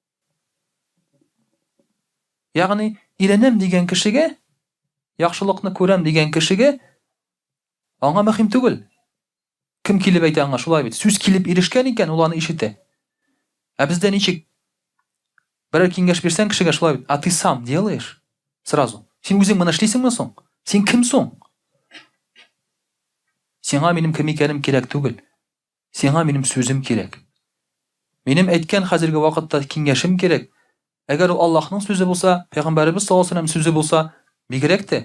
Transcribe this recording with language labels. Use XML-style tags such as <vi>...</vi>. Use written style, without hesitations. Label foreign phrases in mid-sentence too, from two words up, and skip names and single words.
<tt>Ягъни, өйрәнәм дигән кешегә, яхшылыкны күрәм дигән кешегә аңа мөһим түгел. Кем килеп әйтә аңа шулай бит? Сүз килеп ирешкән икән, ул аны ишетә. Ә бездә ничек? Берәр киңәш бирсәң кешегә шулай бит,</tt> <ru>а ты сам делаешь сразу.</ru> <tt>Син үзең моны эшлисеңме соң? Син кем соң? Сиңа минем кем икәнем кирәк түгел. Сиңа минем сүзем кирәк. Минем әйткән хәзерге вакытта киңәшем кирәк. Әгәр ул Аллаһның сүзе булса, Пәйгамбәрбез</tt> <ar>صلى الله عليه وسلم</ar> <tt>сүзе булса, бигрәк тә.</tt>